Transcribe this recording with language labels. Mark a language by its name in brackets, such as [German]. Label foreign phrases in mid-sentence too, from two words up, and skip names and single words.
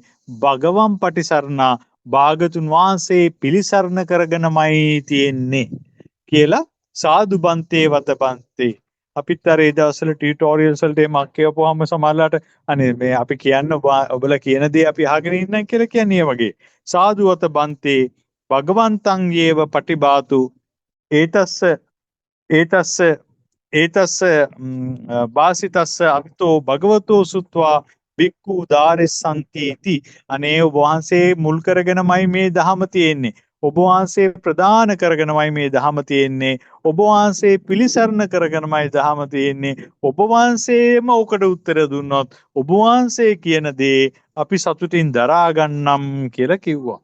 [Pali] භගවන් පටිසරණා [Sinhala] භාග්‍යතුන් වහන්සේ පිළිසරණ කරගෙනමයි තියෙන්නේ කියලා [Pali] සාදු බන්තේ වත බන්තේ. [Sinhala] අපිත් අර ඒ දවස්වල ටියුටෝරියල්ස් වලට එමක් කියවපුවාම සමහරලාට අනේ මේ අපි කියන්න ඔබලා කියන දේ අපි අහගෙන ඉන්නම් කියලා කියන්නේ වගේ. [Pali] සාදු වත බන්තේ භගවන්තං යේව පටිබාතු ඒතස්ස වාසිතස්ස අවිතෝ භගවතෝ සුත්වා බික්ඛු දාරෙස්සන්ති इति. [Sinhala] අනේ ඔබ වහන්සේ මුල් කරගෙනමයි මේ ධහම තියෙන්නේ. ඔබ වහන්සේ ප්‍රදාන කරගෙනමයි මේ ධහම තියෙන්නේ. ඔබ වහන්සේ පිළිසරණ කරගෙනමයි ධහම තියෙන්නේ. ඔබ වහන්සේම ඔකට උත්තර දුන්නොත් ඔබ වහන්සේ කියන දේ අපි සතුටින් දරා ගන්නම් කියලා කිව්වා.